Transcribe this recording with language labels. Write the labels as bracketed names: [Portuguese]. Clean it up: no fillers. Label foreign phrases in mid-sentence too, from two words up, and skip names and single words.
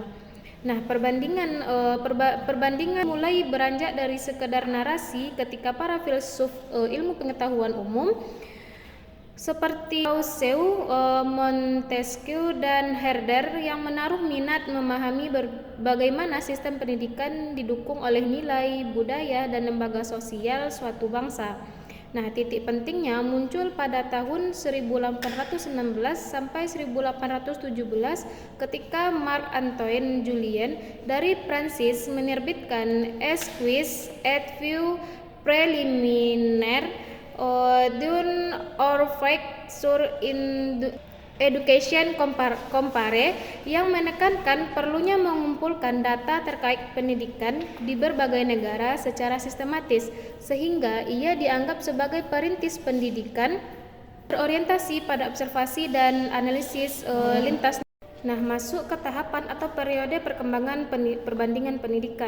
[Indonesian] Nah, perbandingan mulai beranjak dari sekedar narasi ketika para filsuf ilmu pengetahuan umum seperti Rousseau, Montesquieu, dan Herder yang menaruh minat memahami bagaimana sistem pendidikan didukung oleh nilai, budaya, dan lembaga sosial suatu bangsa. Nah, titik pentingnya muncul pada tahun 1816 sampai 1817 ketika Marc Antoine Julien dari Prancis menerbitkan Esquisse et Vue préliminaire d'un ouvrage sur education comparé yang menekankan perlunya mengumpulkan data terkait pendidikan di berbagai negara secara sistematis, sehingga ia dianggap sebagai perintis pendidikan berorientasi pada observasi dan analisis lintas. Nah, masuk ke tahapan atau periode perkembangan perbandingan pendidikan.